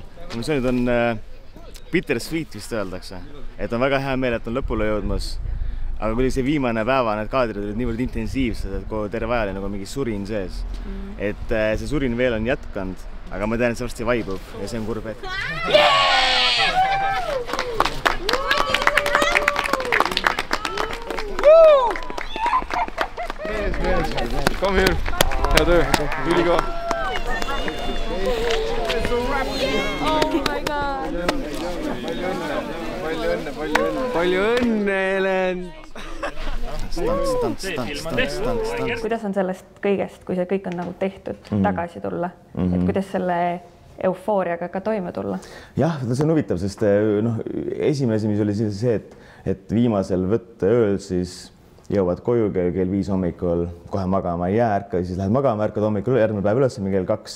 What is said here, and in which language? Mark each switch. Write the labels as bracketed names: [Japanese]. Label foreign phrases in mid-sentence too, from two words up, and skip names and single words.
[Estonian] See nüüd on bittersweet vist öeldakse, et on väga hea meel, et on lõpule jõudmas. Aga kui see viimane päeva need kaadrid olid niivõrd intensiivsed, et terve ajal nagu mingi surin sees. Et see surin veel on jätkanud, aga ma tean, et see varsti vaibub ja see on kurb hetk. [English] Come here. [Estonian] Hea töö. Üliga. [English] Oh my god. [Estonian] Palju õnne, Helen. Kuidas on sellest kõigest, kui see kõik on nagu tehtud, tagasi tulla? Et kuidas selle eufooriaga ka toime tulla? Jah, see on huvitav, sest esimene asi, mis oli see, et viimasel võtteööl siis jõuad koju kell 5 hommikul, kohe magama ei jää, ärka, siis lähed magama, ärkad hommikul, järgmine päev üles kell 2.